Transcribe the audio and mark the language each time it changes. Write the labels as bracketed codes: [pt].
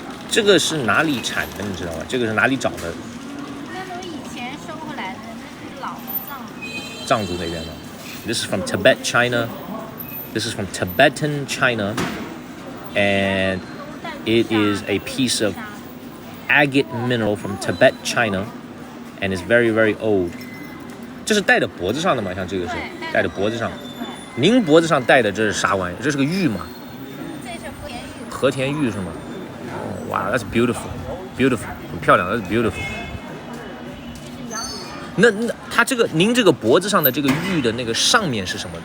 [zh] 这个是哪里产的？你知道吗？这个是哪里找的？那都以前收回来的，这是老的藏族那边的。 [en] This is from Tibet, China. This is from Tibetan China, and it is a piece of agate mineral from Tibet, China, and it's very, very old. [zh] 这是戴在脖子上的吗？像这个是戴在脖子上。您脖子上戴的这是啥玩意？这是个玉吗？这是和田玉是吗？ [en] Wow, that's beautiful, beautiful， [zh] 很漂亮 [en] ，that's beautiful。 [zh] 那它这个您这个脖子上的这个玉的那个上面是什么？